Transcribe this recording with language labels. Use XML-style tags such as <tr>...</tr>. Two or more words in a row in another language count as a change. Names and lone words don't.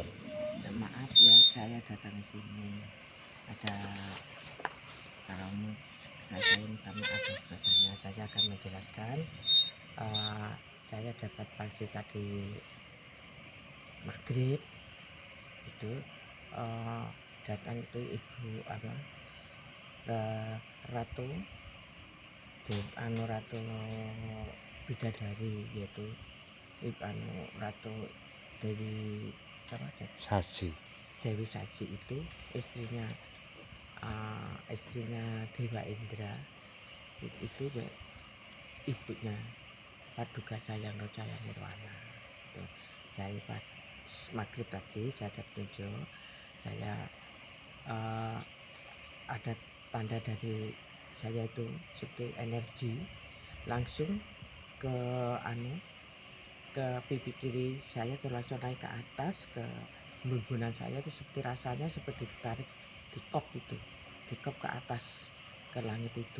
<id>Maaf ya, saya datang ke sini. Ada kalau saya minta maaf sebesarnya. Saya akan menjelaskan. Saya dapat pasti tadi maghrib itu datang itu ibu Ratu Ratu Bidadari, yaitu Ratu Dewi Saji. Dewi Saji itu istrinya Dewa Indra, itu ibunya Paduka Sayang Rocaya Nirwana. Itu saya pas maghrib tadi saya ada petunjuk, saya ada tanda dari saya itu seperti energi langsung ke pipi kiri saya itu langsung naik ke atas, ke bumbunan saya itu seperti rasanya seperti ditarik dikop ke atas ke langit itu.</id>